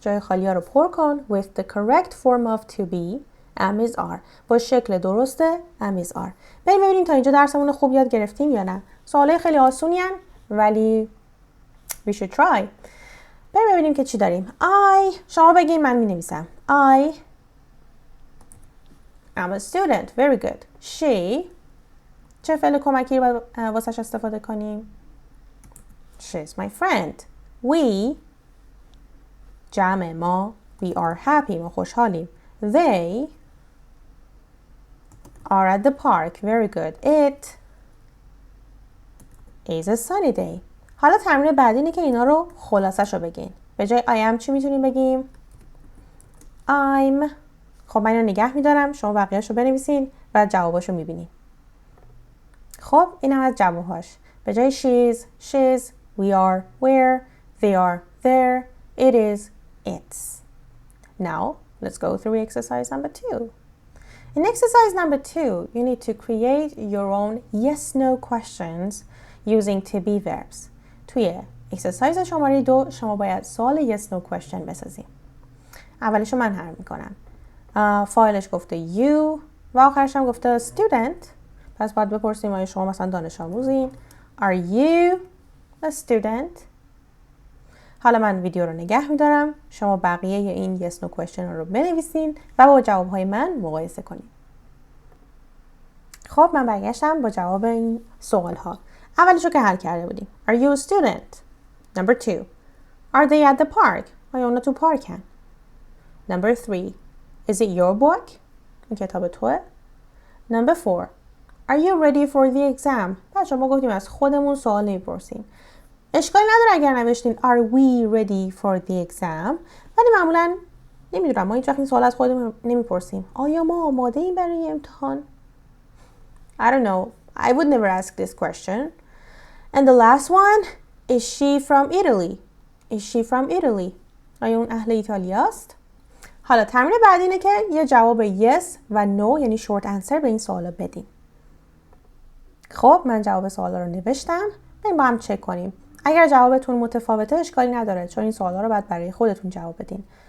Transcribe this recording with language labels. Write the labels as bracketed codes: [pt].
[fa] جای خالی ها رو پر کن [en] with the correct form of to be. am is are. [fa] با شکل درست am is are. بریم ببینیم تا اینجا درسمون خوب یاد گرفتیم یا نه. سوالای خیلی آسونی هن ولی [en] we should try. [fa] بریم ببینیم که چی داریم. شما بگین من می نویسم. [en] I am a student. Very good. She. [fa] چه فعل کمکی رو واسش استفاده کنیم؟ [en] She's my friend. We. [fa] جمع ما. [en] We are happy. [fa] ما خوشحالیم. [en] They are at the park. Very good. It is a sunny day. [fa] حالا تمرین بعدی اینه که اینا رو خلاصش رو بگین. به جای I am چی میتونیم بگیم؟ I'm. خب من اینو نگه میدارم. شما بقیه‌اش رو بنویسین و جواباشو میبینین. خب این هم از جوابهاش. به جای [en] she's, we are, we're, they are, there, it is, it's. Now, let's go through exercise number 2. In exercise number 2, you need to create your own yes-no questions using to be verbs. [fa] توی exercise شماره 2 شما باید سوال yes-no question بسازیم. اولشو من حل میکنم. فایلش گفته you و آخرش هم گفته student. پس باید بپرسیم آیا شما مثلا دانش آموزین. [en] Are you a student؟ [fa] حالا من ویدیو رو نگه میدارم. شما بقیه این yes no question رو بنویسین و با جوابهای من مقایسه کنید. خب من برگشتم با جواب این سوال ها. اولیشو که حل کرده بودیم. [en] Are you a student؟ Number 2. Are they at the park؟ [fa] آیا اونا تو پارکن؟ [en] Number 3. Is it your book؟ [fa] این کتاب توه؟ [en] Number 4. Are you ready for the exam؟ [fa] بچه ما گفتیم از خودمون سوال نمیپرسیم. اشکالی نداره اگر نوشتین [en] Are we ready for the exam؟ [fa] ولی معمولا نمیدونم ما هیچ وقت این سوال از خودمون نمیپرسیم. آیا ما آماده ایم برای امتحان؟ [en] I don't know. I would never ask this question. And the last one, is she from Italy? Is she from Italy? [fa] آیا اون اهل ایتالیاست؟ حالا تمرین بعدی اینه که یه جواب yes و no یعنی short answer به این سوالا بدیم. خب من جواب سوالا رو نوشتم. بریم با هم چک کنیم. اگر جوابتون متفاوته اشکالی نداره چون این سوالا رو باید برای خودتون جواب بدین.